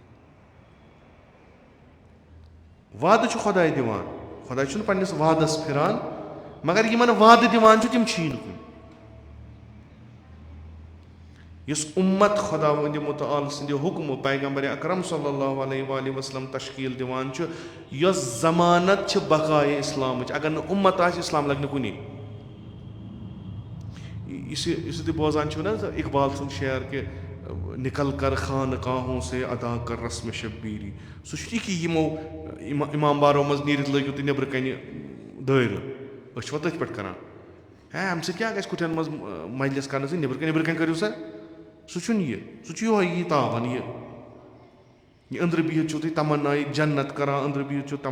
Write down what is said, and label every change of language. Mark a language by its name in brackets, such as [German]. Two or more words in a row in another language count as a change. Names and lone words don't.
[Kashmiri] وعدٕ چھُ خۄداے دِوان خۄداے چھُنہٕ پننِس وعدس پھِران مگر یِمن وعدٕ دِوان چھُ تِم چھِیی نہٕ کُنہِ یُس اُمت خۄدا وندِ مُتعال سٕنٛدِ حُکمہٕ پیغمبرِ اکرم [Arabic] صلی اللہ علیہ وسلم [Kashmiri] تشکیٖل دِوان چھُ یۄس ضمانت چھِ بقایے اِسلامٕچ اگر نہٕ اُمت آسہِ اِسلام لگہِ نہٕ کُنی یُس تُہۍ بوزان چھِو نہ حظ اقبال سُنٛد شعر کہِ [Urdu] نِکل کر خانقاہوں سے ادا کر رسمِ شبیٖری [Kashmiri] سُہ چھُ یہِ کہِ یِمو اِمام بارو منٛز نیٖرِتھ لٲگِو تُہۍ نٮ۪برٕ کَنہِ دٲیرٕ أسۍ چھِوا تٔتھۍ پٮ۪ٹھ کران ہے اَمہِ سۭتۍ کیٛاہ گژھِ کُٹھٮ۪ن منٛز مجلِس کرنہٕ سۭتۍ نٮ۪برٕ کَنہِ کٔرِو سا سُہ چھُنہٕ یہِ سُہ چھُ یِہوے تاوان یہِ أنٛدرٕ بِہِتھ چھِو تُہۍ تمنایہِ جنت کران أنٛدرٕ بِہِتھ چھِو